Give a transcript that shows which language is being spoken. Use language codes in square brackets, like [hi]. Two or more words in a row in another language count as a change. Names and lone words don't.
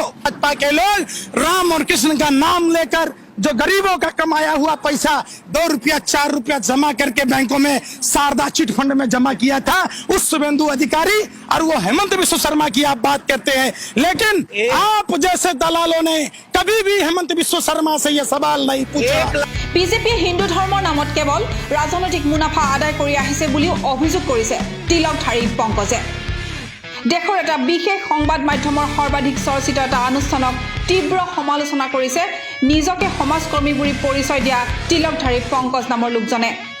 [hi] भाजपा के लोग राम और कृष्ण का नाम लेकर जो गरीबों का कमाया हुआ पैसा 2 रुपया 4 रुपया जमा करके बैंकों में शारदा चिट फंड में जमा किया था, उस शुभेंदु अधिकारी और वो हेमंत बिस्वा शर्मा की आप बात करते हैं। लेकिन आप जैसे दलालों ने कभी भी हेमंत बिस्वा शर्मा से ये सवाल नहीं पूछा। [as] বিজেপিয়ে হিন্দু ধৰ্মৰ নামত কেৱল ৰাজনৈতিক মুনাফা আদায় কৰি আহিছে বুলিও অভিযোগ কৰিছে তিলকধাৰী পংকজে। দেশৰ এটা বিশেষ সংবাদ মাধ্যমৰ সৰ্বাধিক চৰ্চিত এটা অনুষ্ঠানক তীব্ৰ সমালোচনা কৰিছে নিজকে সমাজকৰ্মী বুলি পৰিচয় দিয়া তিলকধাৰী পংকজ নামৰ লোকজনে।